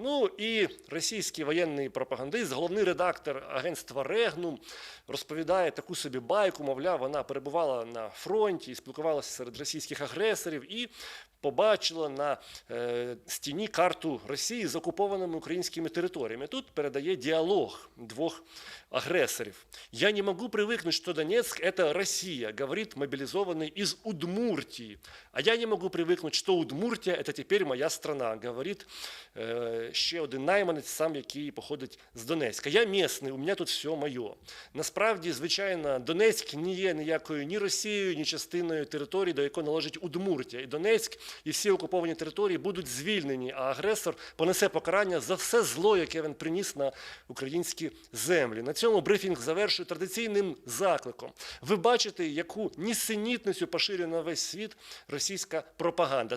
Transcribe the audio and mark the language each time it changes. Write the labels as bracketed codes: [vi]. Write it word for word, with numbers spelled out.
[uk] Ну і російський воєнний пропагандист, головний редактор агентства «Регнум» розповідає таку собі байку, мовляв, вона перебувала на фронті, спілкувалася серед російських агресорів і побачила на е, стіні карту Росії з окупованими українськими територіями. Тут передає діалог двох агресорів. [ru] «Я не могу привыкнуть, что Донецк – это Россия», говорит мобилизованный из Удмуртии. «А я не могу привыкнуть, что Удмуртия – это теперь моя страна», говорит е, [uk] ще один найманець, сам який походить з Донецька. [ru] «Я местный, у меня тут все моє». [uk] Насправді, звичайно, Донецьк не є ніякою ні Росією, ні частиною території, до якої належить Удмуртія. І Донецьк, і всі окуповані території будуть звільнені, а агресор понесе покарання за все зло, яке він приніс на українські землі. На цьому брифінг завершує традиційним закликом. Ви бачите, яку нісенітницю поширює на весь світ російська пропаганда.